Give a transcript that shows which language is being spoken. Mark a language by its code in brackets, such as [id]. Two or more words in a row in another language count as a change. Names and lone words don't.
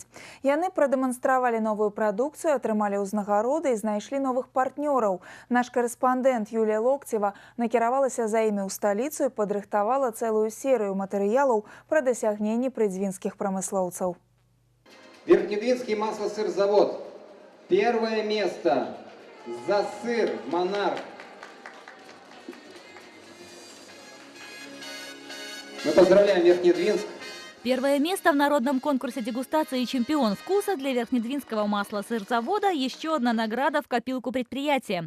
[be] Яны прадэманстравалі новую прадукцыю, атрымалі ўзнагароды і знайшлі новых партнёраў. Наш корэспандэнт Юлія Локцева накіравалася за імі ў сталіцу і падрыхтавала цэлую серыю матэрыялаў пра дасягненні прыдзвінскіх прамыслоўцаў. [ru] Верхнедвинский маслосырзавод. Первое место за сыр «Монарх». Мы поздравляем Верхнедвинск. Первое место в народном конкурсе дегустации «Чемпион вкуса» для Верхнедвинского маслосырзавода – еще одна награда в копилку предприятия.